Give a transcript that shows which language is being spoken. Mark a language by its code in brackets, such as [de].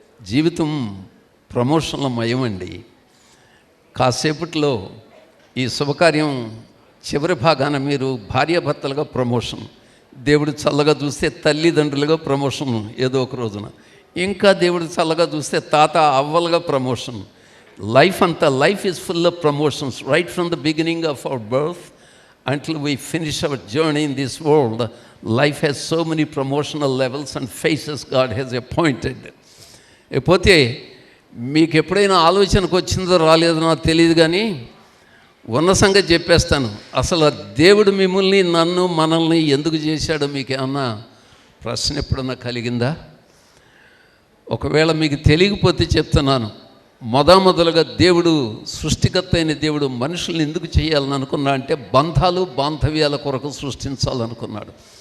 [te] జీవితం ప్రమోషన్ల మయమండి. కాసేపట్లో ఈ శుభకార్యం చివరి భాగాన మీరు భార్యాభర్తలుగా ప్రమోషన్, దేవుడు చల్లగా చూస్తే తల్లిదండ్రులుగా ప్రమోషన్ ఏదో ఒక రోజున, ఇంకా దేవుడు చల్లగా చూస్తే తాత అవ్వలుగా promotion. [en] Life is full of promotions right from the beginning of our birth until we finish our journey in this world. Life has so many promotional levels and phases God has appointed. [te] పోతే మీకు ఎప్పుడైనా ఆలోచనకు వచ్చిందో రాలేదో నాకు తెలియదు, కానీ ఉన్న సంగతి చెప్పేస్తాను. అసలు దేవుడు మిమ్మల్ని నన్ను మనల్ని ఎందుకు చేశాడో మీకు ఏమన్నా ప్రశ్న ఎప్పుడన్నా కలిగిందా? ఒకవేళ మీకు తెలియకపోతే చెప్తున్నాను. మొదలుగా దేవుడు, సృష్టికర్త అయిన దేవుడు మనుషుల్ని ఎందుకు చేయాలని అనుకున్నా అంటే బంధాలు బాంధవ్యాల కొరకు సృష్టించాలనుకున్నాడు.